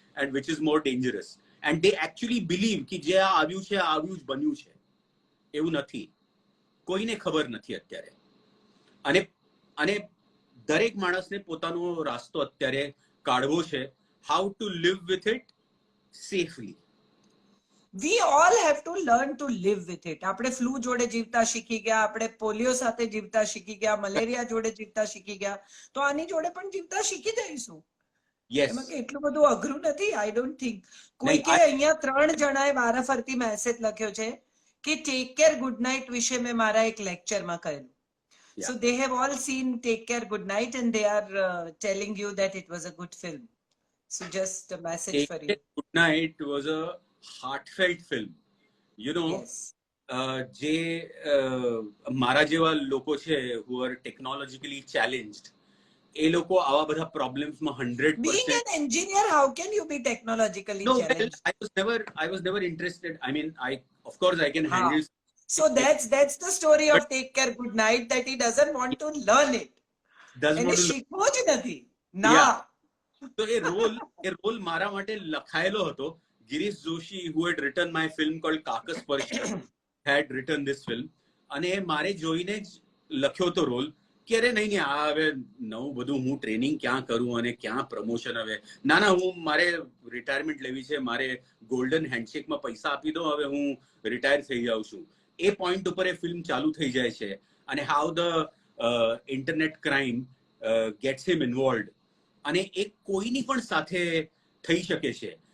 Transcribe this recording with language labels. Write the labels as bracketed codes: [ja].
[en] and which is more dangerous, and they actually believe [gu] कि જે આવ્યું છે આવ્યું જ બન્યું છે, એવું નથી. કોઈને ખબર નથી અત્યારે. અને દરેક માણસને પોતાનો રાસ્તો અત્યારે કાઢવો છે. [en] how to live with it safely. we all have to learn to live with it. [gu] આપણે ફ્લૂ જોડે જીવતા શીખી ગયા, આપણે પોલિયો સાથે જીવતા શીખી ગયા, મલેરિયા જોડે જીવતા શીખી ગયા, તો આની જોડે પણ જીવતા શીખી જઈશું. [en] Yes. [gu] એમાં કે એટલું બધું અઘરું નથી, [en] I don't think. [gu] કોઈકે અહીંયા 3 જણાએ વારાફરતી મેસેજ લખ્યો છે કે ટેક કેર ગુડ નાઇટ વિશે મેં મારા એક લેક્ચરમાં કહેલું. [en] So they have all seen Take Care Good Night and they are telling you that it was a good film. So just a message for you. Take Care Good Night was a heartfelt film. You know, Yes. [gu] જે મારા જેવા લોકો છે [en] who are technologically challenged, [gu] એ લોકો આવા બધા પ્રોબ્લેમ્સમાં 100%. [en] Being an engineer, how can you be technologically No, challenged? I was never interested. I mean, of course I can handle. So that's the story of Take Care Good Night, that he doesn't want to learn it. Doesn't want to [gu] શીખવો જ નથી. ના. તો એ role મારા માટે લખાયેલો હતો. [en] Girish Joshi, who had written my film called Kakas Parshi, had written this film. [gu] અને મારે જોઈને જ લખ્યો તો રોલ કે અરે નહીં આ હવે નવું બધું હું ટ્રેનિંગ ક્યાં કરું અને ક્યાં પ્રમોશન હવે. ના હું મારે રિટાયરમેન્ટ લેવી છે, મારે ગોલ્ડન હેન્ડશેકમાં પૈસા આપી દો, હવે હું રિટાયર થઈ જાઉં છું. એ પોઈન્ટ ઉપર એ ફિલ્મ ચાલુ થઈ જાય છે. અને [en] how the internet crime gets him involved, [gu] અને એ કોઈની પણ સાથે થઈ શકે છે.